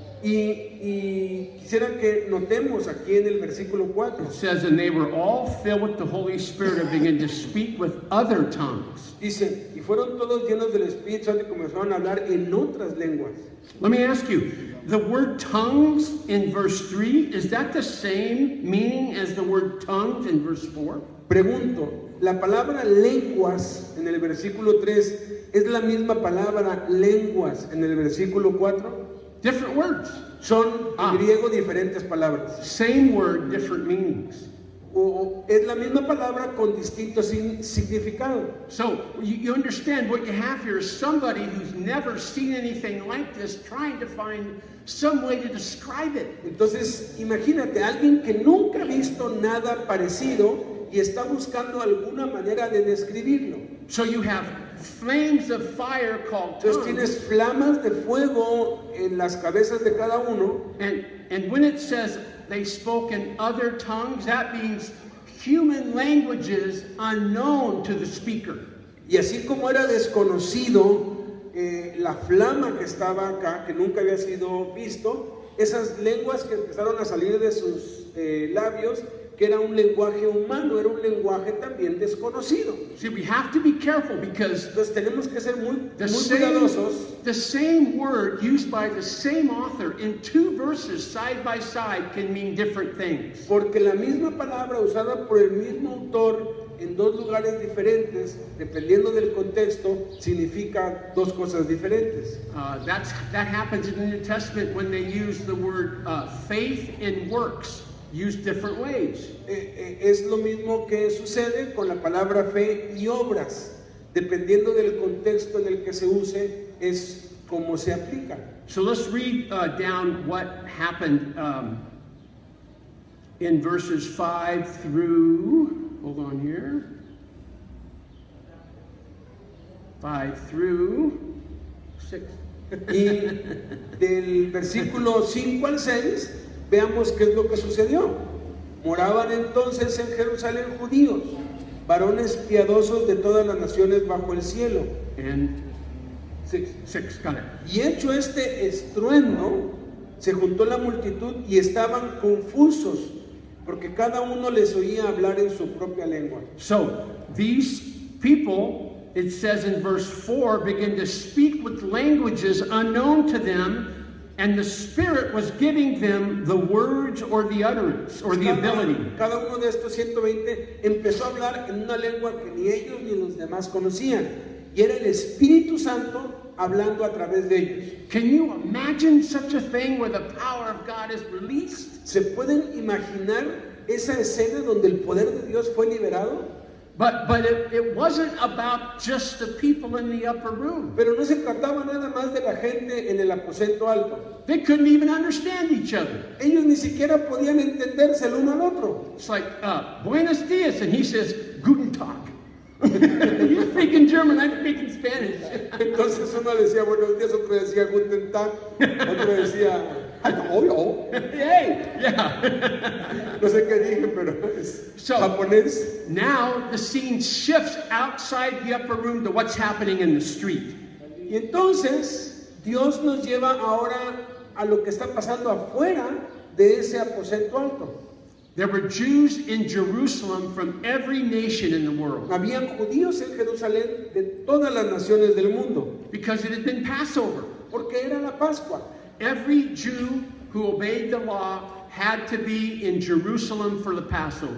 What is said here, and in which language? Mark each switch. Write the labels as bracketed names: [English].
[Spanish] Y quisiera que notemos aquí en el versículo 4. [English] It says, and they were all filled with the Holy Spirit and began to speak with other tongues. [Spanish] Dice, y fueron todos llenos del Espíritu Santo y comenzaron a hablar en otras lenguas. [English] Let me ask you, the word tongues in verse 3, is that the same meaning as the word tongues in verse 4? [Spanish] Pregunto, ¿la palabra lenguas en el versículo 3 es la misma palabra lenguas en el versículo 4? [English] Different words. [Spanish] Son en griego diferentes palabras. [English] Same word, different meanings. [Spanish] O es la misma palabra con distinto significado. [English] So you understand what you have here is somebody who's never seen anything like this trying to find some way to describe it. [Spanish] Entonces, imagínate, alguien que nunca ha visto nada parecido y está buscando alguna manera de describirlo. [English] So you have flames of fire called [Spanish] Entonces [English] tongues. [Spanish] tienes flamas de fuego en las cabezas de cada uno. [English] And when it says they spoke in other tongues, that means human languages unknown to the speaker. [Spanish] Y así como era desconocido la flama que estaba acá, que nunca había sido visto, esas lenguas que empezaron a salir de sus labios, que era un lenguaje humano, era un lenguaje también desconocido. [English] See, we have to be careful because [Spanish] Entonces tenemos que ser muy [English] the [Spanish] cuidadosos. [English] same word used by the same author in two verses side by side can mean different things. [Spanish] Porque la misma palabra usada por el mismo autor en dos lugares diferentes, dependiendo del contexto, significa dos cosas diferentes. [English] That happens in the New Testament when they use the word faith and works, used different ways. [Spanish] Es lo mismo que sucede con la palabra fe y obras. Dependiendo del contexto en el que se use, es como se aplica. [English] So let's read down what happened in verses 5 through, hold on here, 5 through 6. [Spanish] Y del versículo 5 al 6, veamos qué es lo que sucedió. Moraban entonces en Jerusalén judíos, varones piadosos de todas las naciones bajo el cielo. [English] And 6, got it. [Spanish] Y hecho este estruendo, se juntó la multitud y estaban confusos, porque cada uno les oía hablar en su propia lengua. [English] So these people, it says in verse 4, begin to speak with languages unknown to them, and the Spirit was giving them the words or the utterance or the ability. [Spanish] Cada uno de estos 120 empezó a hablar en una lengua que ni ellos ni los demás conocían, y era el Espíritu Santo hablando a través de ellos. [English] Can you imagine such a thing where the power of God is released? [Spanish] ¿Se pueden imaginar esa escena donde el poder de Dios fue liberado? [English] But it wasn't about just the people in the upper room. [Spanish] Pero no se trataba nada más de la gente en el aposento alto. [English] They couldn't even understand each other. [Spanish] Ellos ni siquiera podían entenderse el uno al otro. [English] It's like, [Spanish] buenos dias, [English] and he says, [German] Guten Tag. [English] You speak in German, I speak in Spanish. [Spanish] Entonces uno decía buenos días, otro decía [German] Guten Tag, [Spanish] otro decía hello. [English] Hey, yeah. [Spanish] No sé qué dije, pero es japonés. [English] Now the scene shifts outside the upper room to what's happening in the street. [Spanish] Y entonces Dios nos lleva ahora a lo que está pasando afuera de ese aposento alto. [English] There were Jews in Jerusalem from every nation in the world. [Spanish] Habían judíos en Jerusalén de todas las naciones del mundo. [English] Because it had been Passover. [Spanish] Porque era la Pascua. [English] Every Jew who obeyed the law had to be in Jerusalem for the Passover.